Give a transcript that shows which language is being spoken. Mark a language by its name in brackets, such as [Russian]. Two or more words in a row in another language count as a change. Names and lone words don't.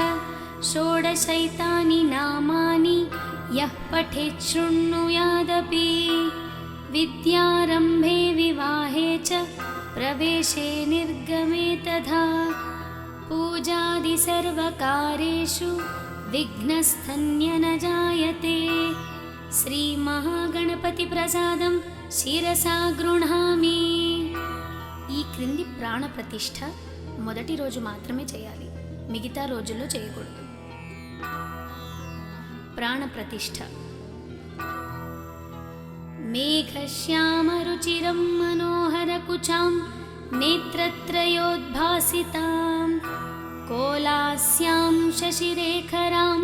[Sanskrit] षोडशैतानि नामानि यः पठेत् शृणुयादपि विद्यारम्भे विवाहे च प्रवेशे निर्गमे तथा पूजादिसर्वकार्येषु विघ्नस्तन्य न जायते। श्रीमहागणपतिप्रसादं శిరసా గృహామి। [Telugu] ఈ క్రింది ప్రాణ ప్రతిష్ఠ మొదటి రోజు మాత్రమే చేయాలి, మిగతా రోజుల్లో చేయకూడదు. [Sanskrit] ప్రాణ ప్రతిష్ఠ మేఘశ్యామరుచిరం మనోహరకుచాం నేత్రత్రయోద్భాసితాం కోలాస్యాం శశిరేఖరాం